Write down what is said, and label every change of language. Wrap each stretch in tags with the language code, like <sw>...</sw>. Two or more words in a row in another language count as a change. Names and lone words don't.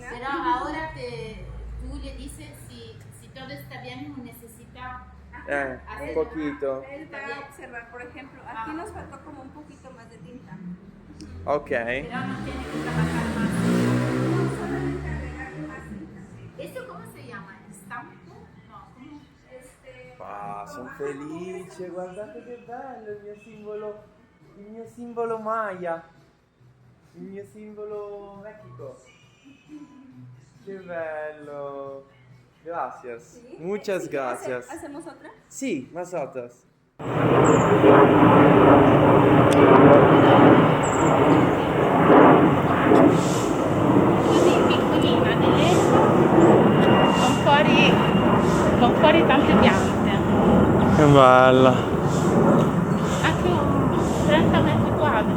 <es>Pero ahora tú le dices si todo está bien o necesita. Un poquito. Él va a observar, por ejemplo, aquí nos faltó como un poquito más de tinta. Ok. Pero no tiene que trabajar más. No, solamente agregar más tinta. ¿Eso cómo se llama? ¿Estampo? No, ¿cómo?</es> <it>Ah, sono felice, guardate che bello il mio simbolo Maya, il mio simbolo Mexico. Che bello.</it> <es>Gracias. Sí. Muchas Sí, gracias. ¿Hacemos otra? Sí, nosotros.</es> <it>Così piccolina di legno con fuori tante piante. Che bella. Anche un 30 metri quadri.</it>